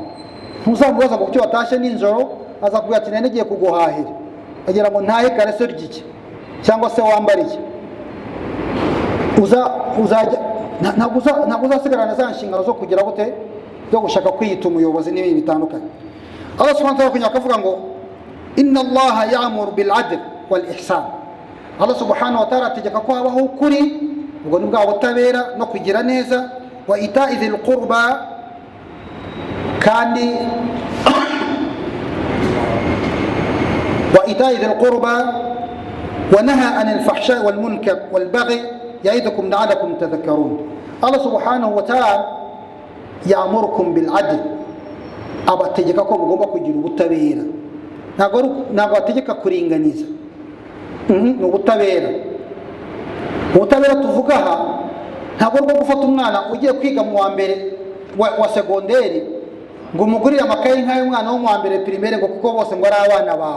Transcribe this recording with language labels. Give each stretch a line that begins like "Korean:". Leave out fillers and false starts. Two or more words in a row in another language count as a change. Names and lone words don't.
Kinyarwanda: Ntuzamubaza ngo kuki watashye nijoro, azakubwira ati nene giye kuguhahira, agira ngo ntahe kareso ry'iki cyangwa se wambariye. Ntabwo uzasigarana za nshingano zo kugira gute, zo gushaka kwiyita umuyobozi n'ibindi bitandukanye.
Arabic: الله سبحانه وتعالى
Kinyarwanda: akavuga ngo
Arabic: إن الله يأمر بالعدل والإحسان. الله سبحانه وتعالى
Kinyarwanda: ategeka ko habaho ukuri, ubwo ni bwa butabera no kugira neza.
Arabic: وإيتاء ذي القربى, kandi وإيتاء ذي القربى وينهى عن الفحشاء والمنكر والبغي يعظكم لعلكم تذكرون. الله سبحانه وتعالى يأمركم بالعدل,
Kinyarwanda: abategeka ko mugomba kugira ubutabera. Ntabwo ategeka kuringaniza, ni ubutabera. Ubutabera tuvuga aha ntabwo rwo gufata umwana ugiye kwiga mu wa mbere wa segonderi ngo umugurire amakaye nk'ay'umwana wo mu wa mbere primaire, ngo kuko bose ngo ari abana bawe.